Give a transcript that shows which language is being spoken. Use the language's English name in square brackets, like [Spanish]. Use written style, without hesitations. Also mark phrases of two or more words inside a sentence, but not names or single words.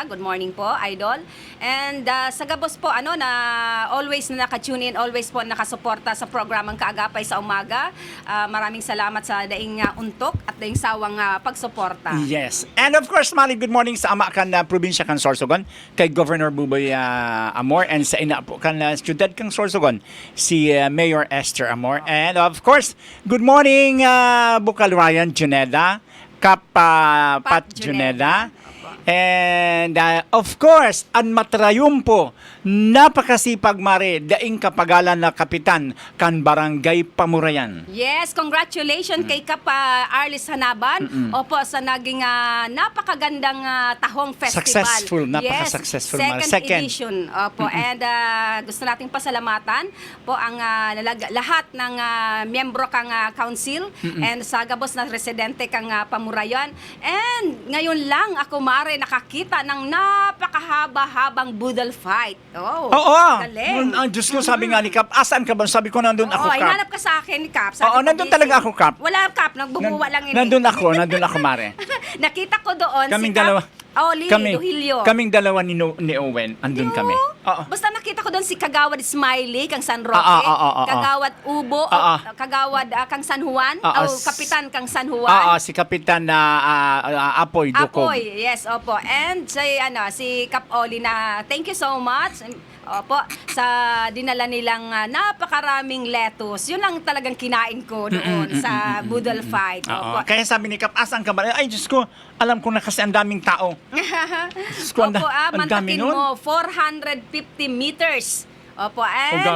[English] Good morning [Filipino] po, Idol. And sa Gabos po, na always na naka-tune in, always po nakasuporta sa programang Kaagapay sa Umaga. Maraming salamat sa [Bikol] daing untok [Filipino] at [Bikol] daing sawang [Filipino] pagsuporta. [English] Yes. And of course, [Bikol] Mali, [English] good morning [Bikol] sa ama kan probinsya kan Sorsogon, kay Governor Buboy Amor, and sa ina po kan siyudad kang Sorsogon, si Mayor Esther Amor. [English] And of course, good morning Bukal Ryan Juneda, Kap Pat Juneda. [Bikol] And of course, ang matrayum po, napakasipag, Mare, daing kapagalan na kapitan kan Barangay Pamurayan. [English] Yes, congratulations kay Kapa Arlis Hanaban. [Filipino] Opo, sa naging napakagandang tahong festival. Successful, napaka-successful. [English] Second edition. [Filipino] Opo, and gusto nating pasalamatan po ang lahat ng miyembro kang council and sa [Bikol] Gabos na residente kang Pamurayan. [Filipino] And ngayon lang ako, Mare, nakakita ng napakahaba-habang [English] budal fight. [Filipino] Oo. Galing. Ang Diyos ko, sabi nga ni Kap, asaan ka ba? Sabi ko, nandun ako, Kap. Hinanap ka sa akin ni Kap. Sabi ko, nandun busy. talaga ako, Kap. [Bikol] Wala, Kap. Nagbubuwa lang ini. [Filipino] Nandun ako, Mare. Nakita ko doon Kaming si Kap. dalawa. Duhilio. Kaming dalawa ni Owen, andun kami. Oo. Basta nakita ko doon si Kagawad Smiley, kang San Roque, Kagawad Ubo, Kagawad kang San Juan, Kapitan kang San Juan. Si Kapitan na Apoy Dukob. Apoy, yes, opo. And si Kap Oli na [English] thank you so much. [Filipino] Opo, sa dinala nilang napakaraming lettuce. Yun lang talagang kinain ko doon sa [English] Budal Fight. [Filipino] Opo. Kaya sabi ni Kap, asaan ka ba? Ay, Diyos ko, alam ko na kasi ang daming tao. Diyos ko, Opo, ang dami mantakin nun. mo, 450 meters. Opo, and